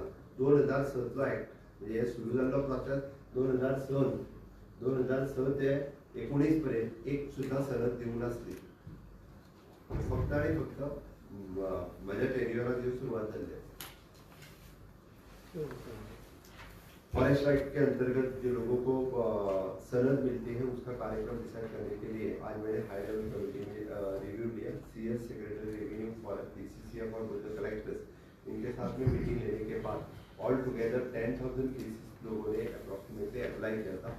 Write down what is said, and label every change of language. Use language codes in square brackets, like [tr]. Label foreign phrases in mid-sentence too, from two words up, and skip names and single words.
[kok] 2006चो एक्ट म्हणजे हे सुरू जाल्लो प्रोसेस 2006 ते 19 पर्यंत एक सुद्दां सनद दिवंक नासली. फक्त आनी फक्त म्हज्या टेन्युअराक ह्यो सुरवात जाल्ली. [en] forest right [hi] के अंतर्गत जो लोगों को सनद मिलती है उसका कार्यक्रम डिसाइड करने के लिए आज मैंने [en] high level committee [hi] में रिव्यू लिया. [en] CS secretary revenue for PCCF [hi] और [en] board collectors [hi] इनके साथ में मीटिंग लेने के बाद [en] all together [hi] 10,000 केसेस लोगों ने [en] approximately apply [hi] किया था.